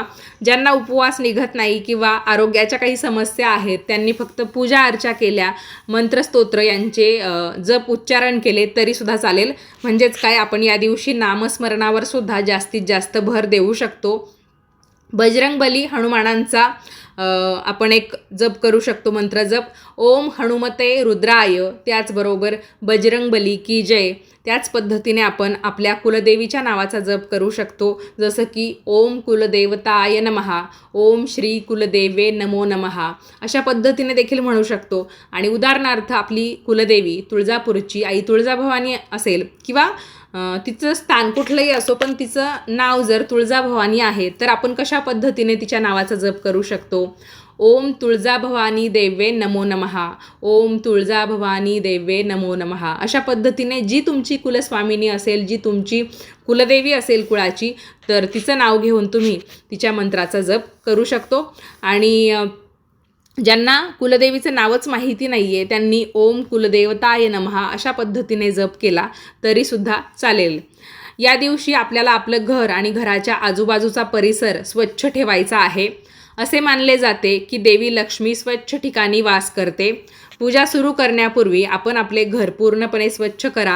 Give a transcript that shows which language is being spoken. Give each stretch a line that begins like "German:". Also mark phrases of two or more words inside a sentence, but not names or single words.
Marathi: ज्यांना उपवास निघत नाही किंवा आरोग्याच्या काही समस्या आहेत त्यांनी फक्त पूजा अर्चा केल्या, मंत्रस्तोत्र यांचे जप उच्चारण केले तरीसुद्धा चालेल. म्हणजेच काय, आपण या दिवशी नामस्मरणावर सुद्धा जास्तीत जास्त भर देऊ शकतो. बजरंगबली हनुमानांचा आपण एक जप करू शकतो, मंत्र जप,
Sanskrit: ओम हनुमते रुद्राय,
Marathi: त्याचबरोबर
Hindi: बजरंगबली की जय.
Marathi: त्याच पद्धतीने आपण आपल्या कुलदेवीच्या नावाचा जप करू शकतो, जसं की
Sanskrit: ओम कुलदेवताय नमः, ओम श्री कुलदेवे नमो नमः,
Marathi: अशा पद्धतीने देखील म्हणू शकतो. आणि उदाहरणार्थ आपली कुलदेवी तुळजापूरची आई तुळजाभवानी असेल किंवा तिचं स्थान कुठलंही असो, पण तिचं नाव जर तुळजाभवानी आहे तर आपण कशा पद्धतीने तिच्या नावाचा जप करू शकतो,
Sanskrit: ओम तुळजाभवानी देवे नमो नमः, ओम तुळजाभवानी देवे नमो नमः.
Marathi: अशा पद्धतीने जी तुमची कुलस्वामिनी असेल, जी तुमची कुलदेवी असेल कुळाची, तर तिचं नाव घेऊन तुम्ही तिच्या मंत्राचा जप करू शकतो. आणि ज्यांना कुलदेवीचं नावच माहिती नाही आहे त्यांनी
Sanskrit: ओम कुलदेवताय नमः
Marathi: अशा पद्धतीने जप केला तरीसुद्धा चालेल. या दिवशी आपल्याला आपलं घर आणि घराच्या आजूबाजूचा परिसर स्वच्छ ठेवायचा आहे. असे मानले जाते की देवी लक्ष्मी स्वच्छ ठिकाणी वास करते. पूजा सुरू करण्यापूर्वी आपण आपले घर पूर्णपणे स्वच्छ करा.